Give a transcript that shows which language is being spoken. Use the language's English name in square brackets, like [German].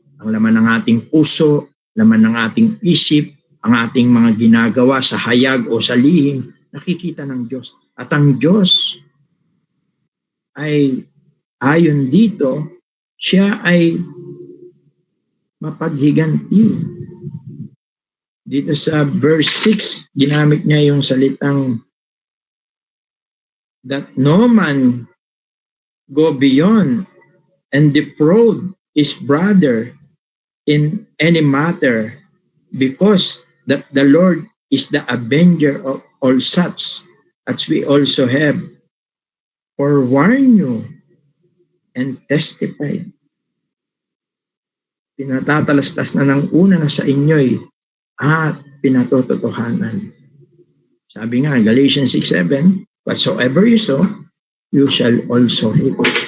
[Filipino] Ang laman ng ating puso, laman ng ating isip, ang ating mga ginagawa sa hayag o sa lihim, nakikita ng Diyos. At ang Diyos ay ayon dito, siya ay mapaghiganti. Dito sa verse 6, ginamit niya yung salitang [English] that no man go beyond and defraud his brother in any matter, because that the Lord is the avenger of all such, as we also have forewarned you and testified. [Filipino] Pinatatalastas na ng una na sa inyo'y at pinatototohanan. Sabi nga, [English] Galatians 6:7, whatsoever you sow, you shall also reap.